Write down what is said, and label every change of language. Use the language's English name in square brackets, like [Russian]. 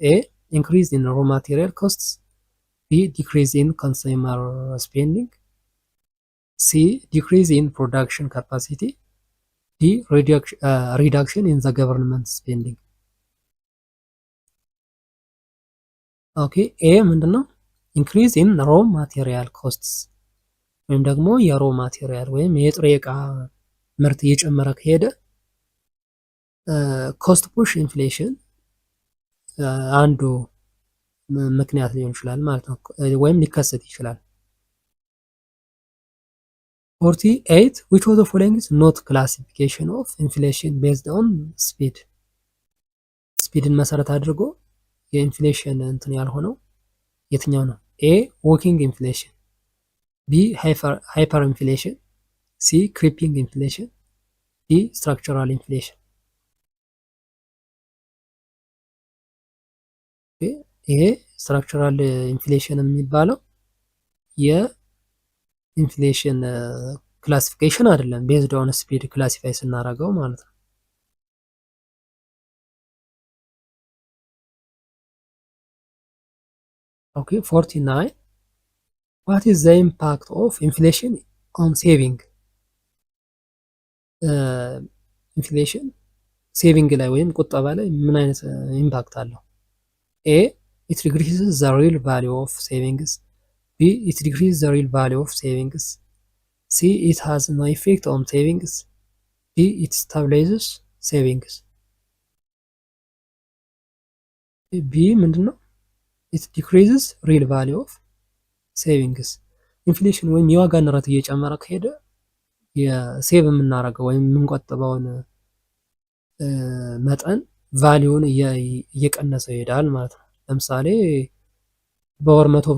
[English] ኤ increase in raw material costs, B decrease in consumer spending, C decrease in production capacity, D reduction in the government spending. [Amharic] ኦኬ ኤ ምንድነው? [English] increase in raw material costs [Amharic] ወይም ደግሞ የሮ ማቴሪያል ወይም የጥሬ ዕቃ ምርት እየጨመረ ከሄደ ኮስት ፑሽ ኢንፍሌሽን አንዱ ምክንያት ሊሆን ይችላል ማለት ነው፣ ወይም ሊከሰት ይችላል። [English] 48 which of the following is not classification of inflation based on speed? [Amharic] ስፒድን መሰረት አድርጎ የኢንፍሌሽን እንትን ያልሆነው የትኛው ነው? [English] ኤ ዎኪንግ ኢንፍሌሽን፣ ቢ ሃይፐር ኢንፍሌሽን፣ ሲ ክሪፒንግ ኢንፍሌሽን፣ ዲ ስትራክቸራል ኢንፍሌሽን። [Amharic] ይሄ ስትራክቸራል ኢንፍሌሽን የሚባለው የኢንፍሌሽን ክላሲፊኬሽን አይደለም፣ [English] ቤዝድ ኦን ስፒድ ክላሲፋይ ስናደርገው ማለት ነው። ኦኬ 49 what is the impact of inflation on saving? [Amharic] ኢንፍሌሽን ሴቪንግ ላይ ወይም ቁጠባ ላይ ምን አይነት ኢምፓክት አለው? [English] ኤ it decreases the real value of savings, B it decreases the real value of savings, C it has no effect on savings, D it stabilizes savings. [Amharic] ቢ ምንድነው? [English] it decreases real value of savings. [Amharic] ኢንፍሌሽን ወይም የዋጋ ንረት እየጨመረ ከሄደ የሴቭ የምናደርገው ወይም የምንቆጥበውን መጠን ቫሊዩን እየቀነሰ ይሄዳል ማለት ነው። ለምሳሌ በወር